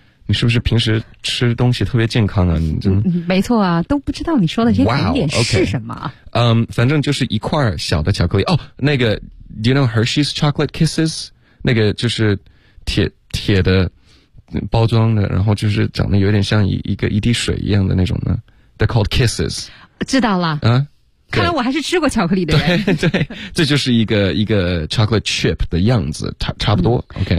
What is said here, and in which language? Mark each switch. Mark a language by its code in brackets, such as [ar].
[zh] 你是不是平时吃东西特别健康啊你就没错啊都不知道你说的这些甜点是什么。 [en] Wow, okay. [zh] 反正就是一块小的巧克力。哦、那个 [en] ,do you know Hershey's chocolate kisses? [zh] 那个就是铁的包装的然后就是长得有点像一滴水一样的那种呢。 [en] They're called kisses. [zh] 知道了。看来我还是吃过巧克力的人。对，这就是一个 chocolate chip 的样子，差不多。OK，